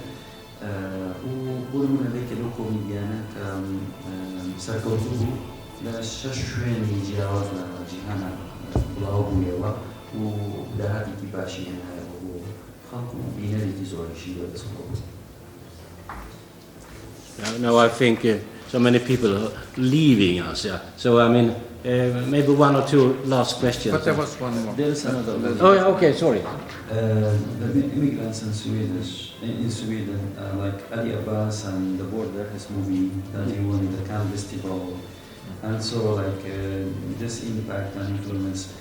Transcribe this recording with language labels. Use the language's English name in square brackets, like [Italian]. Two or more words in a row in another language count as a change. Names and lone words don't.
[Central Kurdish] و بۆ نمونە لێکە لەو کۆمیدیانە کە سەرکەوتوو بوو لە 6 شوێنی جیاواز لە جیهانە بڵاو بوویەوە و داهاتێکی باشی هێنایەوە بۆ خەڵک و بینەرێکی زۆریشی بەدەستخۆ. [English] Now I think so many people are leaving us. Yeah. So I mean, maybe 1 or 2 last questions. But there was one more. There is another one. Oh, okay, sorry. The immigrants in Sweden, like Ali Abbas and The Border, his movie that he won the Cannes Festival, and so like this impact and influence.